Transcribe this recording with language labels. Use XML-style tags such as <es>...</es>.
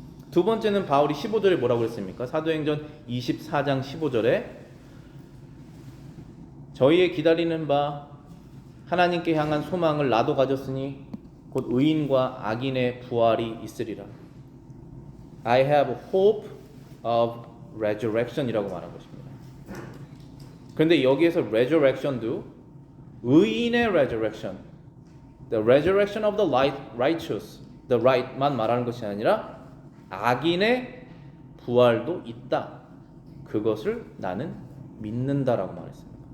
<ko>두 번째는 바울이 15절에 뭐라고 그랬습니까? 사도행전 24장 15절에 저희의 기다리는 바 하나님께 향한 소망을 나도 가졌으니 곧 의인과 악인의 부활이 있으리라.</ko> <en>I have hope of resurrection이라고</en> <ko>말한 것입니다. 그런데 여기에서 resurrection도 의인의 resurrection,</ko> <en>the resurrection of the righteous,</en> <ko>the right만 말하는 것이 아니라 악인의 부활도 있다. 그것을 나는 믿는다라고 말했습니다.</ko>